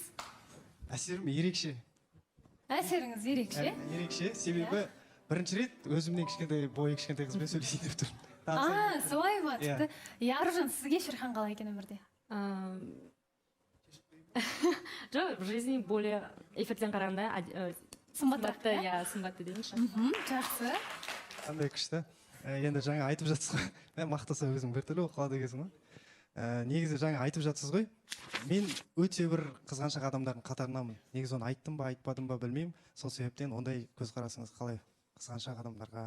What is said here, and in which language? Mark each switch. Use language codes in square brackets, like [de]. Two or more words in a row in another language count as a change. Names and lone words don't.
[kk] Әсерім ерекше. Әсеріңіз ерекше? Ерекше, себебі бірінші рет өзімнен кішкентай қызбен сөйлесейін деп тұрмын. Солай ма? Тіпті. Аружан, сізге Шерхан қалай екен өмірде? Жоқ, [ru] в жизни более [kk] эфирден қарағанда Сымбатты, иә, сымбатты дейінші. Жақсы. Қандай күшті. Енді жаңа айтып жатсыз ғой. Мен мақтаса өзім біртүрлі болып қалады екенсің ғой. Негізі жаңа айтып жатсыз ғой. Мен өте бір қызғаншақ адамдардың қатарынамын. Негізі оны айттым ба, айтпадым ба білмеймін. Сол себептен ондай көзқарасыңыз қалай қызғаншақ адамдарға?